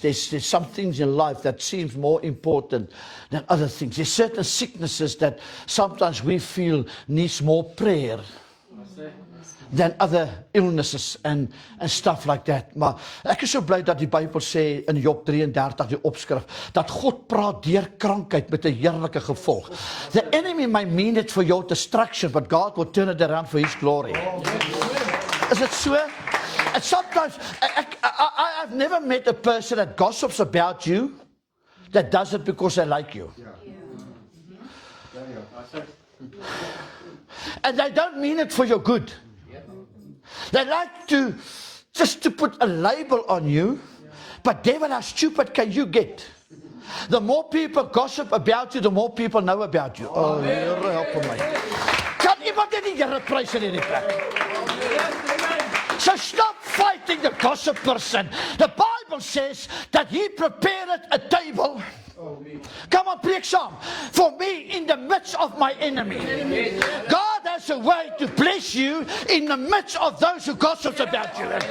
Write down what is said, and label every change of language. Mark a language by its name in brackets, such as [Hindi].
[English] There's some things in life that seems more important than other things. There's certain sicknesses that sometimes we feel needs more prayer than other illnesses and stuff like that. [Afrikaans] Maar ek is so bly dat die Bybel sê in Job 33 die opskrif dat God praat deur krankheid met 'n heerlike gevolg. [English] The enemy may mean it for your destruction, but God will turn it around for his glory. Is it so? And sometimes I've never met a person that gossips about you that does it because they like you. And they don't mean it for your good. They like to just to put a label on you, but devil, how stupid can you get? The more people gossip about you, the more people know about you. [Afrikaans] Oh, Here help my. Kan iemand dit die Here prys in hierdie plek? [English] So stop fighting the gossip person. The Bible says that he prepared a table. Come on, [Afrikaans] preek saam. [English] For me in the midst of my enemy. God has a way to bless you in the midst of those who gossip about you.